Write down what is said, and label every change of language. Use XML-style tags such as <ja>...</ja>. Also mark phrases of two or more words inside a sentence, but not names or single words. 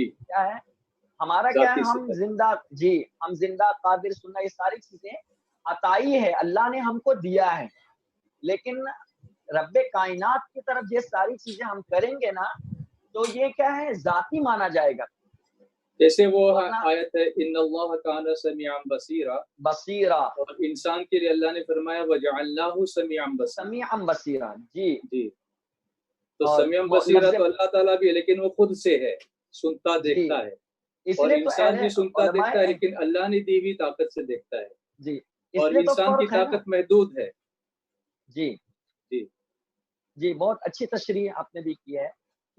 <ur>کیا ہے ہمارا؟ کیا ہے؟ ہم صفت. زندہ، جی ہم زندہ، قادر، سننا، یہ ساری چیزیں عطائی ہے، اللہ نے ہم کو دیا ہے. لیکن رب کائنات کی طرف یہ ساری چیزیں ہم کریں گے نا، تو یہ کیا ہے؟ ذاتی مانا جائے گا. جیسے وہ ورنہ- آیت ہے</ur> <ar>إن الله كان سميعا بصيرا,</ar> <ur>बसीरा, اور انسان کے لیے اللہ نے فرمایا</ur> <ar>وجعلناه سميعا بصيرا. سميعا بصيرا.</ar> <ur>जी, جی، تو और समीअन वो बसीरा लफ्ज़- تو اللہ تعالیٰ بھی ہے، لیکن وہ خود سے ہے، سنتا जी, دیکھتا ہے۔ اور اس لیے تو انسان بھی अहले سنتا دیکھتا ہے, उलमाए, لیکن اللہ نے دی ہوئی طاقت سے دیکھتا ہے, जी, और اس لیے تو انسان کی فرق ہے نا. طاقت محدود ہے. जी जी جی، بہت اچھی تشریح آپ نے بھی کی ہے کہ</ur>